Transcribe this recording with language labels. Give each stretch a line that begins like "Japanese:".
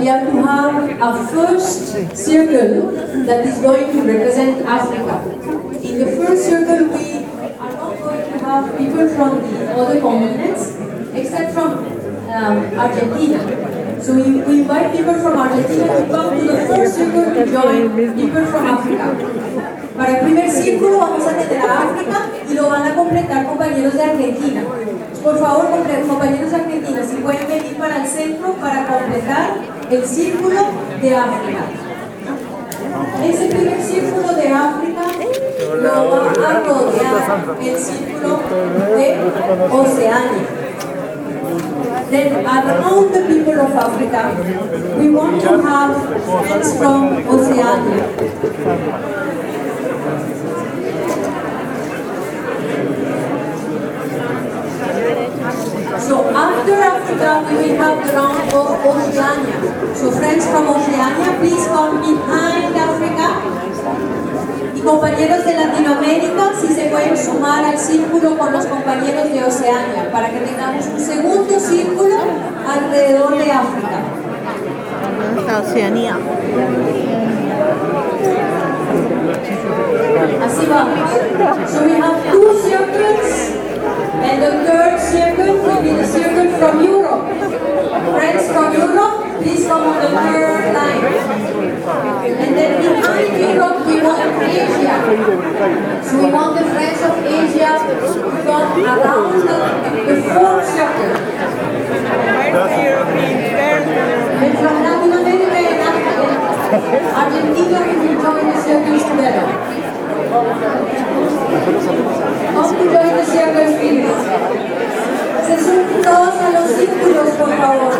English: We have to have a first circle that is going to represent Africa. In the first circle, we are not going to have people from the other continents, except from Argentina. So we invite people from Argentina to come to the first circle to join people from Africa.
Spanish: Para el primer círculo vamos a tener a África y lo van a completar compañeros de Argentina. Por favor, compañeros argentinos, si pueden venir para el centro para completar el círculo de África. Ese primer círculo de África lo va a rodear el círculo de Oceania.
English: Then around the people of Africa, we want to have friends from Oceania. So after Africa, we will have the round of Oceania. So friends from Oceania, please come behind Africa.
Spanish: Y compañeros de Latinoamérica, si se pueden sumar al círculo con los compañeros de Oceania, para que tengamos un segundo círculo alrededor de África. Oceanía. Así vamos.
English: So we have two circles, and the third circle will be the circle from Europe. Friends from Europe, please come on the third line. And then behind Europe, we want Asia. So we want the friends of Asia to come around the fourth circle. That's the European fair. And from Latin America and Africa, Argentina, we will join the circles together.
Spanish: Vamos a
English: join the circles, please.
Spanish: Se sumen todos a los círculos, por favor.